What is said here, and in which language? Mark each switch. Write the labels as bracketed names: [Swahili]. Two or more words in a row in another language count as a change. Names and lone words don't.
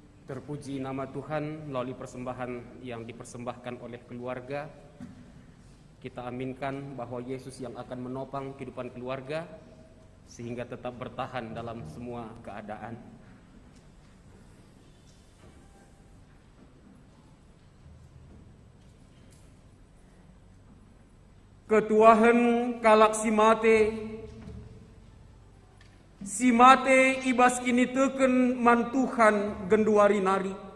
[Indonesian] Terpuji nama Tuhan melalui persembahan yang dipersembahkan oleh keluarga. Kita aminkan bahwa Yesus yang akan menopang kehidupan keluarga sehingga tetap bertahan dalam semua keadaan. [Batak Karo] Ketuahan kalak si mate ibas kini teken mantuhan genduari nari.